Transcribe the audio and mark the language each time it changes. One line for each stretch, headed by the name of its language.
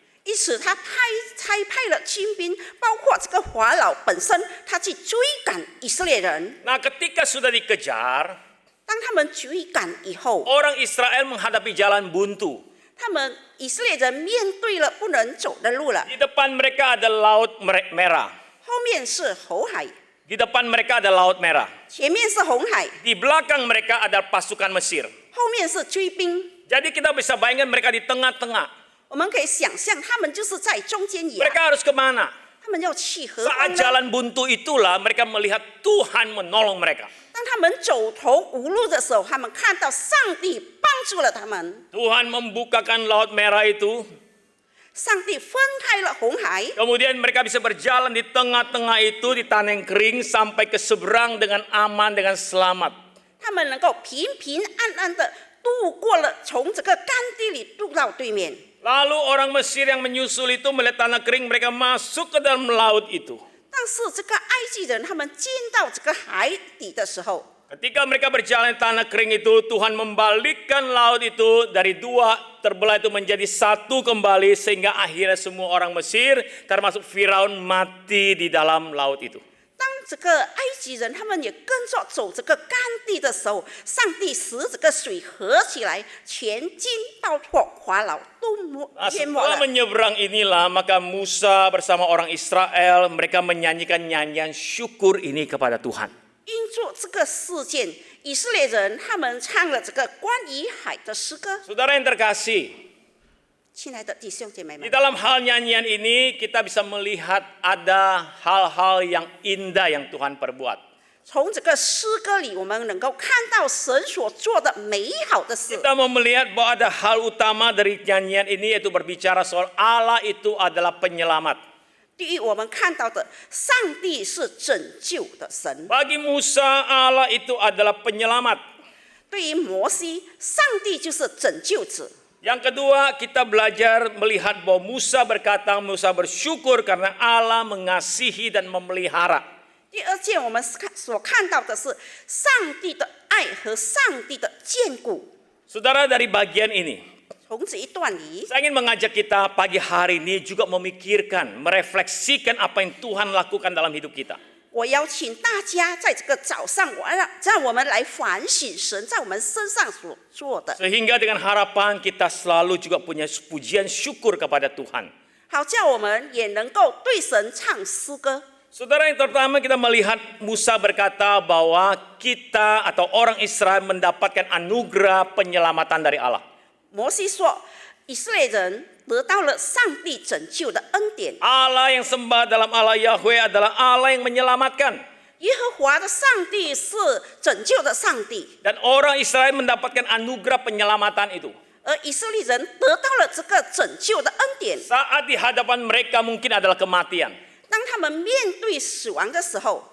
Chinese: 因此，他差派了军兵，包括这个法老本身，他去追赶以色列人。
Indonesian: Nah, ketika sudah dikejar,
Chinese: 当他们追赶以后，
Indonesian: orang Israel menghadapi jalan buntu.
Chinese: 他们以色列人面对了不能走的路了，
Indonesian: Di depan mereka ada Laut Merah.
Chinese: 后面是红海，
Indonesian: Di depan mereka ada Laut Merah.
Chinese: 前面是红海，
Indonesian: Di belakang mereka ada pasukan Mesir.
Chinese: 后面是追兵。
Indonesian: Jadi kita bisa bayangkan mereka di tengah-tengah.
Chinese: 我们可以想象，他们就是在中间野，
Indonesian: Mereka harus kemana?
Chinese: 他们要去何
Indonesian: Saat
Chinese: 方呢？
Indonesian: jalan buntu itulah mereka melihat Tuhan menolong mereka.
Chinese: 当他们走投无路的时候，他们看到上帝帮助了他们，
Indonesian: Tuhan membukakan Laut Merah itu.
Chinese: 上帝分开了红海，
Indonesian: Kemudian mereka bisa berjalan di tengah-tengah itu di tanah yang kering sampai ke seberang dengan aman, dengan selamat.
Chinese: 他们能够平平安安的渡过了从这个干地里渡到对面。
Indonesian: Lalu orang Mesir yang menyusul itu melihat tanah kering, mereka masuk ke dalam laut itu.
Chinese: 但是这个埃及人他们进到这个海底的时候，
Indonesian: Ketika mereka berjalan di tanah kering itu, Tuhan membalikkan laut itu dari dua terbelah itu menjadi satu kembali sehingga akhirnya semua orang Mesir termasuk Firaun mati di dalam laut itu.
Chinese: 当这个埃及人他们也跟着走这个干地的时候，上帝使这个水合起来，全军包括法老都淹没
Indonesian: Setelah
Chinese: 了。
Indonesian: menyeberang inilah maka Musa bersama orang Israel mereka menyanyikan nyanyian syukur ini kepada Tuhan.
Chinese: 因着这个事件，以色列人他们唱了这个关于海的诗歌。
Indonesian: Saudara yang terkasih,
Chinese: 亲爱的弟兄姐妹
Indonesian: di
Chinese: 们，
Indonesian: dalam hal nyanyian ini kita bisa melihat ada hal-hal yang indah yang Tuhan perbuat.
Chinese: 从这个诗歌里，我们能够看到神所做的美好的事。
Indonesian: Kita mau melihat bahwa ada hal utama dari nyanyian ini yaitu berbicara soal Allah itu adalah penyelamat.
Chinese: 第一，我们看到的，上帝是拯救的神。
Indonesian: Bagi Musa Allah itu adalah penyelamat.
Chinese: 对于摩西，上帝就是拯救者。
Indonesian: Yang kedua, kita belajar melihat bahwa Musa bersyukur karena Allah mengasihi dan memelihara.
Chinese: 第二件，我们所看到的是上帝的爱和上帝的眷顾。
Indonesian: Saudara, dari bagian ini,
Chinese: 从这一段里，
Indonesian: saya ingin mengajak kita pagi hari ini juga memikirkan, merefleksikan apa yang Tuhan lakukan dalam hidup kita.
Chinese: 我邀请大家在这个早上，让我们来反省神在我们身上所做的，
Indonesian: Sehingga dengan harapan kita selalu juga punya pujian syukur kepada Tuhan.
Chinese: 好叫我们也能够对神唱诗歌。
Indonesian: Saudara, yang pertama kita melihat Musa berkata bahwa kita atau orang Israel mendapatkan anugerah penyelamatan dari Allah.
Chinese: 摩西说：“ 以色列人得到了上帝拯救的恩典。
Indonesian: Allah yang sembah dalam Allah Yahweh adalah Allah yang menyelamatkan.
Chinese: 耶和华的上帝是拯救的上帝，
Indonesian: Dan orang Israel mendapatkan anugerah penyelamatan itu.
Chinese: 而以色列人得到了这个拯救的恩典。
Indonesian: Saat di hadapan mereka mungkin adalah kematian.
Chinese: 当他们面对死亡的时候，